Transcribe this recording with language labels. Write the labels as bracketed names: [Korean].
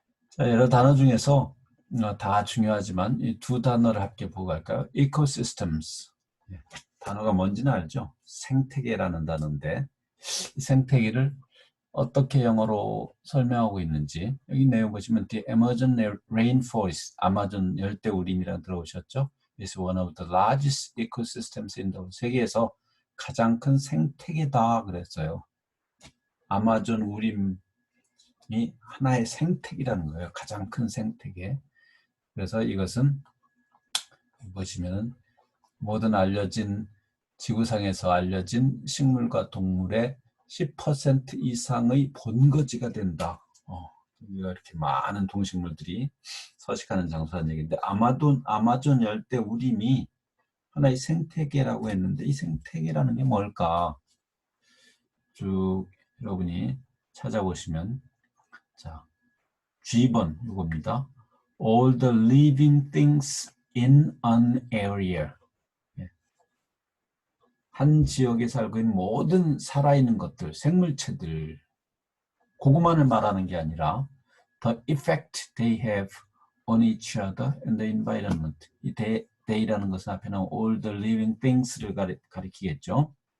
[Korean] 자, 여러 단어 중에서 다 중요하지만 이 두 단어를 함께 보고 갈까요? ecosystems. 단어가 뭔지는 알죠? 생태계라는 단어인데 이 생태계를 어떻게 영어로 설명하고 있는지 여기 내용 보시면 The Amazon Rainforest, 아마존 열대우림이라고 들어오셨죠? [English] It's one of the largest ecosystems in the world. [Korean] 세계에서 가장 큰 생태계다 그랬어요. 아마존 우림이 하나의 생태계라는 거예요. 가장 큰 생태계. 그래서 이것은 보시면 모든 지구상에서 알려진 식물과 동물의 10% 이상의 본거지가 된다. 이렇게 많은 동식물들이 서식하는 장소라는 얘기인데 아마존 열대 우림이 하나의 생태계라고 했는데 이 생태계라는 게 뭘까? 쭉 여러분이 찾아보시면 자, G번 이겁니다. [English] All the living things in an area. [Korean] 한 지역에 살고 있는 모든 살아있는 것들, 생물체들, 그것만을 말하는 게 아니라 [English] the effect they have on each other and the environment. [Korean] 이 they라는 것은 앞에 나온 [English] all the living things [Korean] 를 가리키겠죠.